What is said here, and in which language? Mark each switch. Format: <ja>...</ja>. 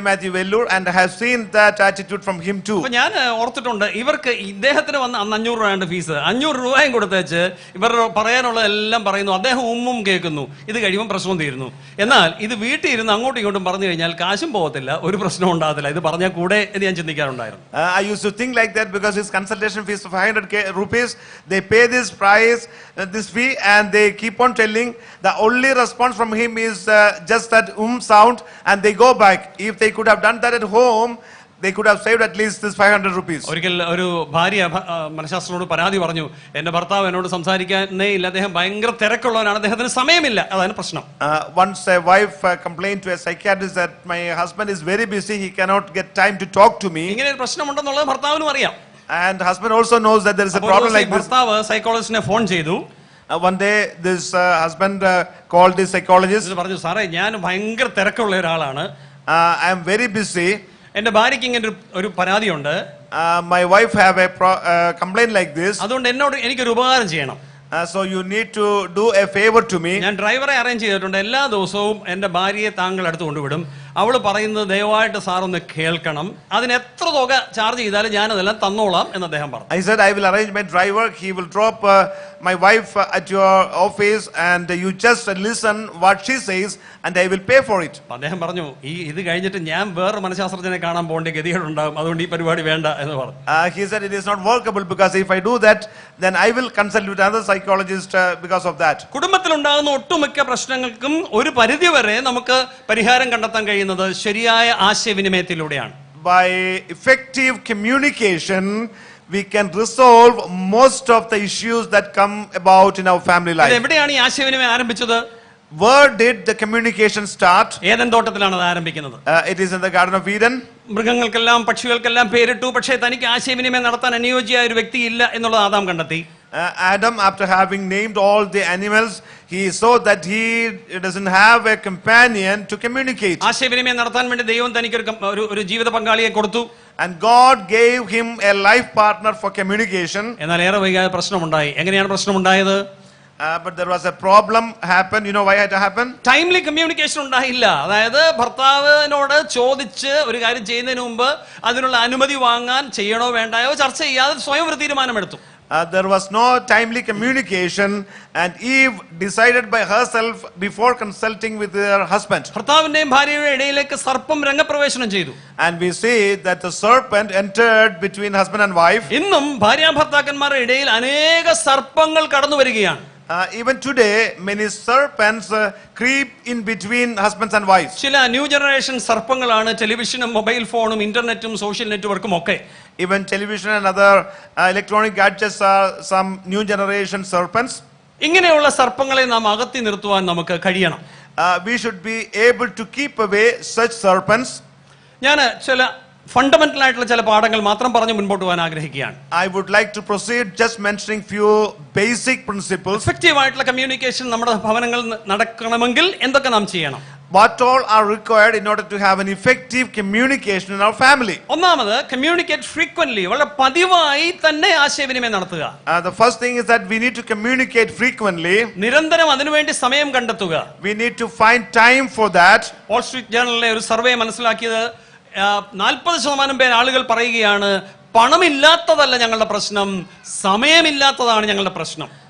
<en>Matthew Vellur, and I have seen that attitude from him too.</en> <ml>ഞാൻ ഓർത്തിട്ടുണ്ട്, ഇവർക്ക് ഇദ്ദേഹത്തിന് വന്ന അന്ന് 500 രൂപയുടെ ഫീസ്, 500 രൂപയും കൊടുത്തേച്ച് ഇവർ പറയാനുള്ള എല്ലാം പറയുന്നു, അദ്ദേഹം കേൾക്കുന്നു, ഇത് കഴിയുമ്പോൾ പ്രശ്നം തീരുന്നു. എന്നാൽ ഇത് വീട്ടിൽ ഇരുന്ന് അങ്ങോട്ടും ഇങ്ങോട്ടും പറഞ്ഞു കഴിഞ്ഞാൽ കാശും പോകത്തില്ല, ഒരു പ്രശ്നം ഉണ്ടാകത്തില്ല. ഇത് പറഞ്ഞാൽ കൂടെ എന്ന് ഞാൻ ചിന്തിക്കാറുണ്ടായിരുന്നു.</ml> <en>I used to think like that because his consultation fees of 500 rupees, they pay this price, this fee, and they keep on telling. The only response from him is just that sound, and they go back. If they could have done that at home, they could have saved at least this 500 rupees.</en> <ml>ഒരിക്കൽ ഒരു ഭാര്യ മനഃശാസ്ത്രജ്ഞനോട് പരാതി പറഞ്ഞു, എന്റെ ഭർത്താവ് എന്നോട് സംസാരിക്കാനേ ഇല്ല, അദ്ദേഹം ഭയങ്കര തിരക്കുള്ളവനാണ്, അദ്ദേഹത്തിന് സമയമില്ല, അതാണ് പ്രശ്നം.</ml> <en>Once a wife complained to a psychiatrist that my husband is very busy, he cannot get time to talk to me.</en> <ml>ഇങ്ങനെ ഒരു പ്രശ്നമുണ്ടെന്നുള്ളത് ഭർത്താവിനും അറിയാം.</ml> <en>And husband also knows that there is a problem like this.</en> <ml>ഭർത്താവ് സൈക്കോളജിസ്റ്റിനെ phone ചെയ്തു.</ml> <en>One day this husband called the psychologist.</en> <ml>പറഞ്ഞു, സാറേ ഞാൻ ഭയങ്കര തിരക്കുള്ള ഒരാളാണ്,</ml> <en>I am very busy.</en> <ml>എന്റെ ഭാര്യയ്ക്ക് ഇങ്ങനെ ഒരു പരാതിയുണ്ട്,</ml> <en>my wife have a complaint like this.</en> <ml>അതുകൊണ്ട് എനിക്കൊരു ഉപകാരം ചെയ്യണം.</ml> <en>So you need to do a favor to me.</en> <ml>ഞാൻ ഡ്രൈവറെ അറേഞ്ച് ചെയ്തിട്ടുണ്ട്, എല്ലാ ദിവസവും എന്റെ ഭാര്യയെ താങ്കൾ അടുത്ത് കൊണ്ടുവിടും, അവള് പറയുന്നത് ദയവായിട്ട് സാർ ഒന്ന് കേൾക്കണം, അതിന് എത്ര തുക ചാർജ് ചെയ്താലും ഞാൻ അതെല്ലാം തന്നോളാം എന്ന് അദ്ദേഹം പറഞ്ഞു.</ml> <en>I said I will arrange my driver, he will drop my wife at your office and you just listen what she says and I will pay for it.</en> <ml>അദ്ദേഹം പറഞ്ഞു, ഇത് കഴിഞ്ഞിട്ട് ഞാൻ വേറെ മനഃശാസ്ത്രജ്ഞനെ കാണാൻ പോകേണ്ട ഗതികേടുണ്ടാകും, അതുകൊണ്ട് ഈ പരിപാടി വേണ്ട എന്ന് പറഞ്ഞു.</ml> <en>He said it is not workable because if I do that then I will consult with another psychologist because of that.</en> <ml>കുടുംബത്തിൽ ഉണ്ടാകുന്ന ഒട്ടുമിക്ക പ്രശ്നങ്ങൾക്കും ഒരു പരിധി വരെ നമുക്ക് പരിഹാരം കണ്ടെത്താൻ കഴിയുന്നത് ശരിയായ ആശയവിനിമയത്തിലൂടെയാണ്.</ml> <en>By effective communication we can resolve most of the issues that come about in our family life.</en> <ml>എവിടെയാണ് ഈ ആശയവിനിമയം ആരംഭിച്ചത്?</ml> <en>Where did the communication start?</en> <ml>Eden തോട്ടത്തിലാണ് അത് ആരംഭിക്കുന്നത്.</ml> <en>It is in the Garden of Eden.</en> <ml>മൃഗങ്ങൾക്കെല്ലാം പക്ഷികൾക്കെല്ലാം പേരിട്ടു, പക്ഷേ തനിക്ക് ആശയവിനിമയം നടത്താൻ അനുയോജ്യമായ ഒരു വ്യക്തി ഇല്ല എന്നുള്ളത് ആദാം കണ്ടെത്തി.</ml> <en>Adam, after having named all the animals, he saw that he doesn't have a companion to communicate.</en> <ml>ആശയവിനിമയം നടത്താൻ വേണ്ടി ദൈവം തനിക്ക് ഒരു ജീവിത പങ്കാളിയെ കൊടുത്തു.</ml> <en>And God gave him a life partner for communication.</en> <ml>എന്നാൽ ഏറെ വൈകാതെ പ്രശ്നമുണ്ടായി. എങ്ങനെയാണ് പ്രശ്നമുണ്ടായത്?</ml> <en>But there was a problem happened. You know why it happened? Timely communication</en> <ml>ഉണ്ടായില്ല. അതായത് ഭർത്താവിനോട് ചോദിച്ച് ഒരു കാര്യം ചെയ്യുന്നതിന് മുമ്പ് അതിനുള്ള അനുമതി വാങ്ങാൻ ചെയ്യണോ വേണ്ടായോ ചർച്ച ചെയ്യാതെ സ്വയം ഒരു തീരുമാനമെടുത്തു.</ml> <en>There was no timely communication and Eve decided by herself before consulting with her husband.</en> <ml>ഭർത്താവിന്റെയും ഭാര്യയുടെ ഇടയിലേക്ക് സർപ്പം രംഗപ്രവേശനം ചെയ്തു.</ml> <en>And we see that the serpent entered between husband and wife.</en> <ml>ഇന്നും ഭാര്യാഭർത്താക്കന്മാരുടെ ഇടയിൽ അനേക സർപ്പങ്ങൾ കടന്നു വരികയാണ്.</ml> <en>Even today many serpents creep in between husbands and wives.</en> <ml>ചില ന്യൂ ജനറേഷൻ സർപ്പങ്ങളാണ് ടെലിവിഷനും മൊബൈൽ ഫോണും ഇന്റർനെറ്റും സോഷ്യൽ നെറ്റ്വർക്കും ഒക്കെ.</ml> <en>Even television and other electronic gadgets are some new generation serpents.</en> <ml>ഇങ്ങനെയുള്ള സർപ്പങ്ങളെ നാം അകറ്റി നിർത്തുവാൻ നമുക്ക് കഴിയണം.</ml> <en>We should be able to keep away such serpents.</en> <ml>ഞാൻ ചില ഫണ്ടമെന്റൽ ആയിട്ടുള്ള ചില പാഠങ്ങൾ മാത്രം പറഞ്ഞ് മുൻപോട്ട് പോകാൻ ആഗ്രഹിക്കുകയാണ്.</ml> <en>I would like to proceed just mentioning few basic principles.</en> <ml>Effective ആയിട്ടുള്ള കമ്മ്യൂണിക്കേഷൻ നമ്മുടെ ഭവനങ്ങളിൽ നടക്കണമെങ്കിൽ എന്തൊക്കെ നാം ചെയ്യണം?</ml> <en>What all are required in order to have an effective communication in our family?</en> <ml>ഒന്നാമത്,</ml> <en>communicate frequently,</en> <ml>വളരെ പതിവായി തന്നെ ആശയവിനിമയം നടത്തുക.</ml> <en>The first thing is that we need to communicate frequently.</en> <ml>നിരന്തരം അതിനുവേണ്ടി സമയം കണ്ടെത്തുക.</ml> <en>We need to find time for that.</en> <ml>Wall Street ജേർണലിലെ ഒരു സർവേ മനസ്സിലാക്കിയത് 40% പേർ ആളുകൾ പറയുകയാണ്, പണമില്ലാത്തതല്ല ഞങ്ങളുടെ പ്രശ്നം, സമയമില്ലാത്തതാണ് ഞങ്ങളുടെ പ്രശ്നം.</ml>